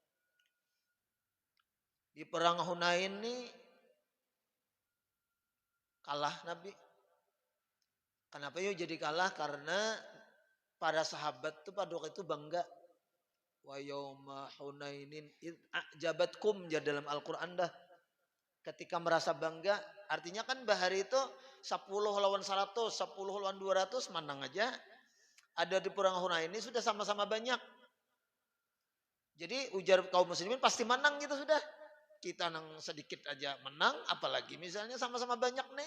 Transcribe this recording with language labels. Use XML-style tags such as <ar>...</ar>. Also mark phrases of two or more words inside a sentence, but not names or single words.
<id>Di perang Hunain ini kalah Nabi. Kenapa yuk jadi kalah? Karena para sahabat tuh pada waktu itu bangga.</id> <ar>Wa yauma Hunainin id a'jabatkum</ar> <bjn>ya dalam Al-Qur'an dah. Ketika merasa bangga, artinya kan bahari itu 10 lawan 100, 10 lawan 200 menang aja. Ada di perang Hunain ini sudah sama-sama banyak. Jadi ujar kaum muslimin pasti menang gitu sudah. Kita nang sedikit aja menang, apalagi misalnya sama-sama banyak nih.</bjn>